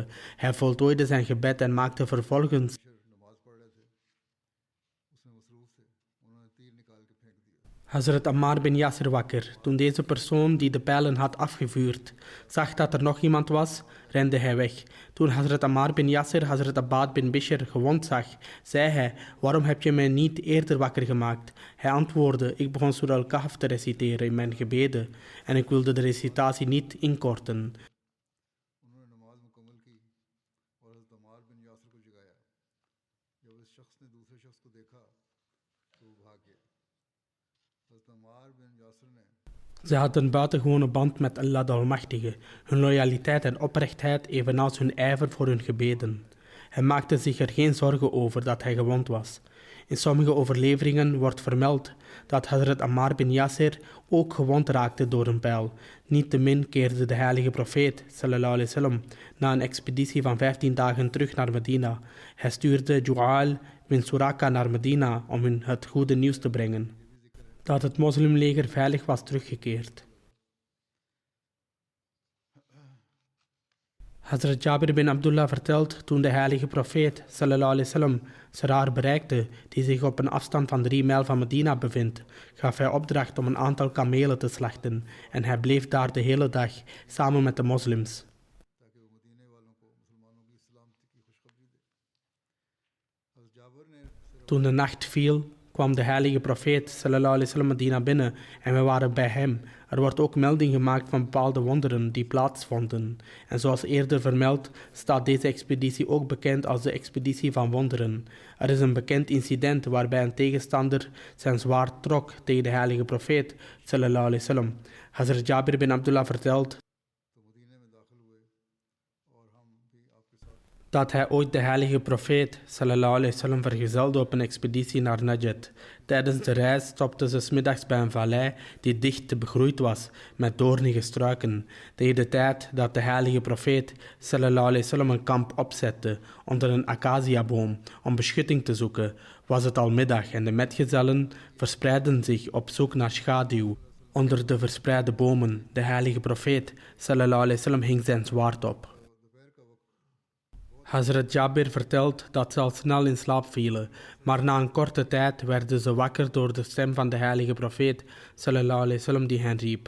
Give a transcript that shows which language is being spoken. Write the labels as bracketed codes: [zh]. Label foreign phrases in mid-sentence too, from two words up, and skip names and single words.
[nl] Hij voltooide zijn gebed en maakte vervolgens Hazrat Ammar bin Yasir wakker. Toen deze persoon die de pijlen had afgevuurd zag dat er nog iemand was, rende hij weg. Toen Hazrat Ammar bin Yasir Hazrat Abbad bin Bishr gewond zag, zei hij: waarom heb je mij niet eerder wakker gemaakt? Hij antwoordde: ik begon Surah al-Kahf te reciteren in mijn gebeden en ik wilde de recitatie niet inkorten. Ze hadden een buitengewone band met Allah de Almachtige, hun loyaliteit en oprechtheid evenals hun ijver voor hun gebeden. Hij maakte zich er geen zorgen over dat hij gewond was. In sommige overleveringen wordt vermeld dat Hazrat Ammar bin Yasir ook gewond raakte door een pijl. Niettemin keerde de heilige profeet [ar] صلى الله عليه وسلم [nl] na een expeditie van 15 dagen terug naar Medina. Hij stuurde Ju'al bin Suraka naar Medina om hun het goede nieuws te brengen dat het moslimleger veilig was teruggekeerd. Hazrat Jabir bin Abdullah vertelt: toen de heilige profeet [ar] صلى الله عليه وسلم [nl] Sarar bereikte, die zich op een afstand van 3 mijl van Medina bevindt, gaf hij opdracht om een aantal kamelen te slachten en hij bleef daar de hele dag samen met de moslims. Toen de nacht viel, kwam de heilige profeet [ar] صلى الله عليه وسلم [nl] Medina binnen en we waren bij hem. Er wordt ook melding gemaakt van bepaalde wonderen die plaatsvonden. En zoals eerder vermeld, staat deze expeditie ook bekend als de expeditie van wonderen. Er is een bekend incident waarbij een tegenstander zijn zwaard trok tegen de heilige profeet [ar] صلى الله عليه وسلم. [nl] Hazrat Jabir bin Abdullah vertelt [ur] تو مدینے میں داخل ہوئے اور ہم بھی آپ کے ساتھ [nl] dat hij ooit de heilige profeet [ar] صلى الله عليه وسلم [nl] vergezelde op een expeditie naar Najd. Tijdens de reis stopten ze 's middags bij een vallei die dicht begroeid was met doornige struiken. Tegen de tijd dat de heilige profeet [ar] صلى الله عليه وسلم [nl] een kamp opzette onder een acaciaboom om beschutting te zoeken, was het al middag en de metgezellen verspreidden zich op zoek naar schaduw. Onder de verspreide bomen, de heilige profeet [ar] صلى الله عليه وسلم [nl] hing zijn zwaard op. Hazrat Jabir vertelt dat ze al snel in slaap vielen, maar na een korte tijd werden ze wakker door de stem van de heilige profeet [ar] صلى الله عليه وسلم [nl] die hen riep.